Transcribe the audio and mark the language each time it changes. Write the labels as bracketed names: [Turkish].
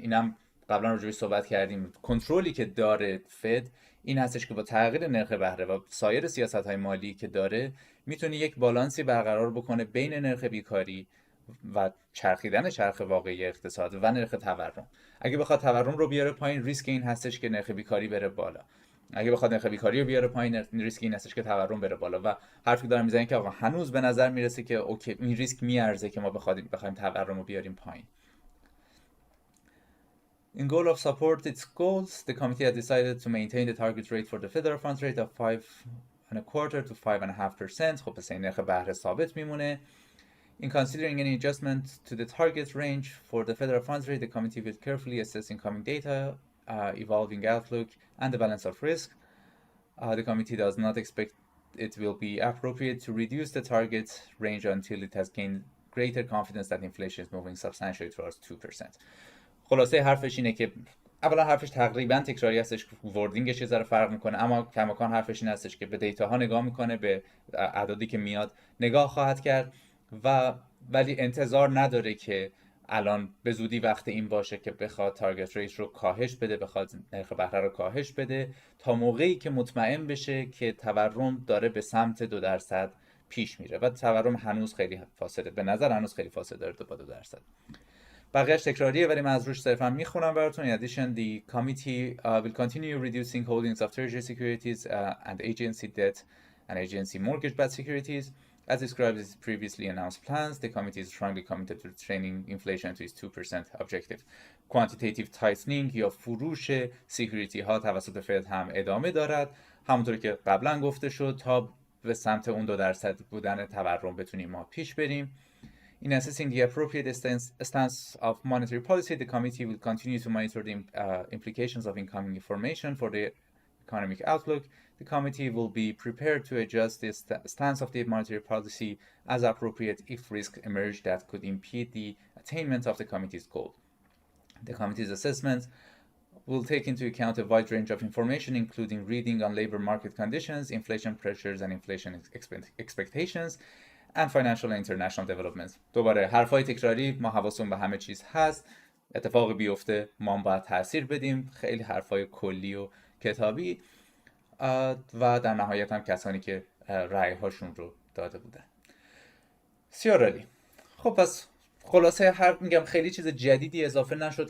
[Persian] اینم قبلا راجع بهش صحبت کردیم. کنترلی که داره فد این هستش که با تغییر نرخ بهره و سایر سیاست‌های مالی که داره میتونه یک بالانسی برقرار بکنه بین نرخ بیکاری و چرخیدن چرخ واقعی اقتصاد و نرخ تورم. اگه بخواد تورم رو بیاره پایین، ریسک این هستش که نرخ بیکاری بره بالا. اگه بخواد نرخ بیکاری رو بیاره پایین، ریسک این هستش که تورم بره بالا. و حرفی که دارم میزنم که آقا هنوز به نظر میرسه که اوکی این ریسک میارزه که ما بخوایم تورم رو بیاریم پایین. [English] In goal of support its goals, the committee has decided to maintain the target rate for the federal funds rate of 5.25% to 5.5%. [Persian] خب پس این نرخ بهره ثابت میمونه. [English] In considering any adjustment to the target range for the federal funds rate, the committee will carefully assess incoming data, evolving outlook, and the balance of risk. The committee does not expect it will be appropriate to reduce the target range until it has gained greater confidence that inflation is moving substantially towards 2%. [Persian] خلاصه حرفش اینه که اولا حرفش تقریبا تکراری هستش، وردینگش یه ذره فرق میکنه، اما کماکان حرفش این هستش که به دیتاها نگاه میکنه، به اعدادی که میاد نگاه خواهد کرد و ولی انتظار نداره که الان به زودی وقت این باشه که بخواد تارگت ریت رو کاهش بده، بخواد نرخ بهره رو کاهش بده، تا موقعی که مطمئن بشه که تورم داره به سمت 2% پیش میره و تورم هنوز خیلی فاصله، به نظر هنوز خیلی فاصله داره با 2%. بقیهش تکراریه ولی من از روش صرفا میخونم براتون. [English] In addition, the committee will continue reducing holdings of treasury securities and agency debt and agency mortgage-backed securities. As described in previously announced plans, the committee is strongly committed to training inflation to its 2% objective. [Persian] Quantitative tightening یا فروش سکیوریتی ها توسط فد هم ادامه دارد، همونطور که قبلا گفته شد، تا به سمت اون 2% بودن تورم بتونیم ما پیش بریم. [English] In assessing the appropriate stance of monetary policy, the committee will continue to monitor the implications of incoming information for the economic outlook. The committee will be prepared to adjust the stance of the monetary policy as appropriate if risks emerge that could impede the attainment of the committee's goal. The committee's assessment will take into account a wide range of information, including reading on labor market conditions, inflation pressures and inflation expectations, and financial and international developments. [Persian] دوباره حرفای تکراری، ما حواسمون به همه چیز هست، اتفاق بیفته ما باید تاثیر بدیم، خیلی حرفای کلی و کتابی و در نهایت هم کسانی که رأی هاشون رو داده بودن. بسیار عالی. خب پس خلاصه میگم خیلی چیز جدیدی اضافه نشد.